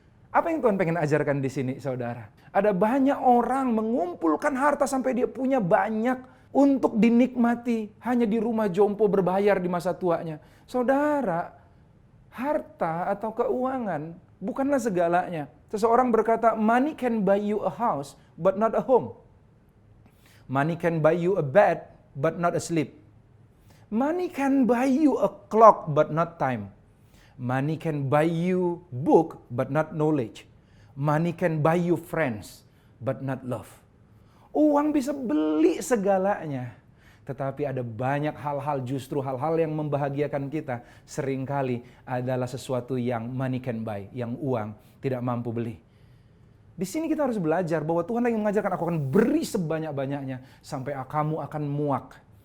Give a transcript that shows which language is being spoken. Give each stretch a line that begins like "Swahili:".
Indonesian: Apa yang Tuhan pengen ajarkan di sini, saudara? Ada banyak orang mengumpulkan harta sampai dia punya banyak untuk dinikmati hanya di rumah jompo berbayar di masa tuanya. Saudara, harta atau keuangan bukanlah segalanya. Seseorang berkata,
English: money can buy you a house, but not a home. Money can buy you a bed, but not a sleep. Money can buy you a clock, but not time. Money can buy you book, but not knowledge. Money can buy you friends, but not love.
Indonesian: Uang bisa beli segalanya. Tetapi ada banyak hal-hal, justru hal-hal yang membahagiakan kita seringkali adalah sesuatu yang
English: money can buy,
Indonesian: yang uang tidak mampu beli. Di sini kita harus belajar bahwa Tuhan lagi mengajarkan, aku akan beri sebanyak-banyaknya sampai kamu akan muak.